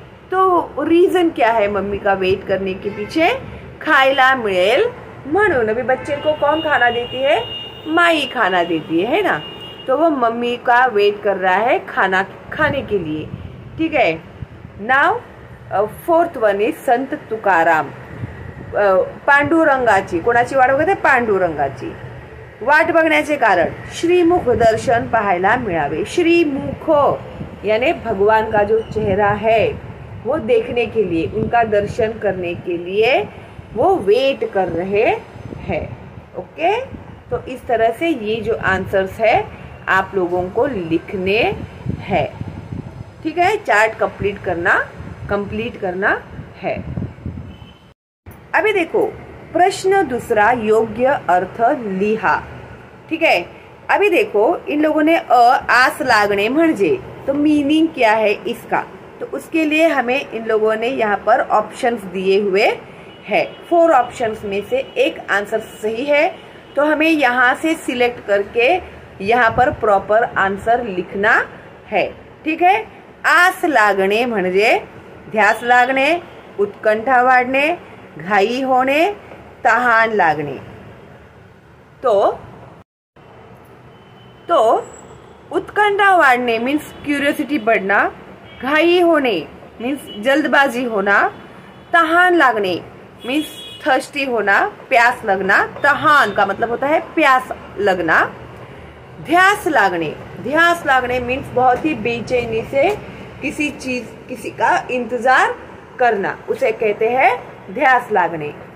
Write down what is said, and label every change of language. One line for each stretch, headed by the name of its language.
Hindi: तो रीजन क्या है मम्मी का वेट करने के पीछे,
Marathi: खायला मिळेल म्हणून।
Hindi: अभी बच्चे को कौन खाना देती है, माई खाना देती है ना, तो वो मम्मी का वेट कर रहा है खाना खाने के लिए, ठीक है।
English: Now 4th one is Sant Tukaram.
Marathi: पांडुरंगाची, कोणाची वाट बघते, पांडुरंगाची वाट बघण्याचे कारण, श्रीमुख दर्शन पाहायला मिळावे।
Hindi: श्रीमुख यानी भगवान का जो चेहरा है वो देखने के लिए, उनका दर्शन करने के लिए वो वेट कर रहे हैं। ओके, तो इस तरह से ये जो आंसर्स है आप लोगों को लिखने हैं, ठीक है। चार्ट कंप्लीट करना है। अभी देखो प्रश्न दूसरा,
Marathi: योग्य अर्थ लिहा,
Hindi: ठीक है। अभी देखो इन लोगों ने
Marathi: आस लागणे म्हणजे,
Hindi: तो मीनिंग क्या है इसका, तो उसके लिए हमें इन लोगों ने यहाँ पर ऑप्शंस दिए हुए है। 4 ऑप्शंस में से एक आंसर सही है, तो हमें यहाँ से सिलेक्ट करके यहाँ पर प्रॉपर आंसर लिखना है, ठीक है।
Marathi: आस लागणे म्हणजे ध्यास लागणे, उत्कंठा वाढणे, घाई होणे, तहान लागणे।
Hindi: तो उत्कंठा वाढणे मीन्स क्यूरियोसिटी बढ़ना, घाई होने मीन्स जल्दबाजी होना, तहान लागणे मीन्स थर्स्टी होना, प्यास लगना। तहान का मतलब होता है प्यास लगना। ध्यास लागणे मीन्स बहुत ही बेचैनी से किसी का इंतजार करना, उसे कहते हैं ध्यास लागणे।